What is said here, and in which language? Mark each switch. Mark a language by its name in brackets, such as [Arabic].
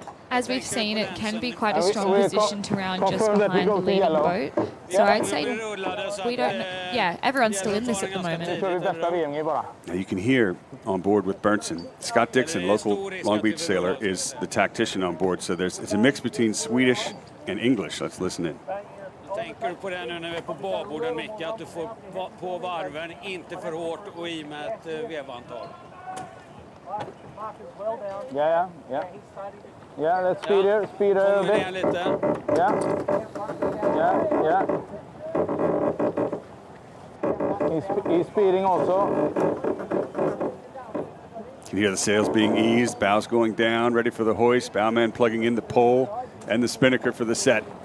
[English] As we've seen, it can be quite a strong position to round just behind the leading boat. So I'd say we don't know. Yeah, everyone's still in this at the moment. Now you can hear on board with Berntsson. Scott Dixon, local Long Beach sailor, is the tactician on board. So it's a mix between Swedish and English. Let's listen in. [Swedish] Tänker du på det nu när vi är på baborden, Micke, att du får på varven, inte för hårt och i med ett vevantal? [English] Yeah. Yeah, let's speed her a bit. [Swedish] Lite. [English] Yeah. He's speeding also. You can hear the sails being eased, bows going down, ready for the hoist, bowman plugging in the pole, and the spinnaker for the set.